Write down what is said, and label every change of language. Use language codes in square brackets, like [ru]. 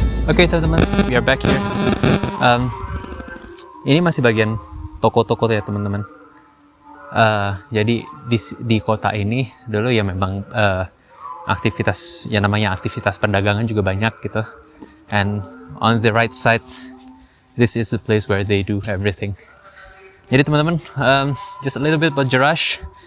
[en] Oke teman-teman, we are back here. [id] Ini masih bagian toko-toko ya teman-teman. Jadi di kota ini dulu ya memang aktivitas, yang namanya aktivitas perdagangan juga banyak gitu. [en] And on the right side, this is the place where they do everything. [id] Jadi teman-teman, [en] just a little bit about Jerash.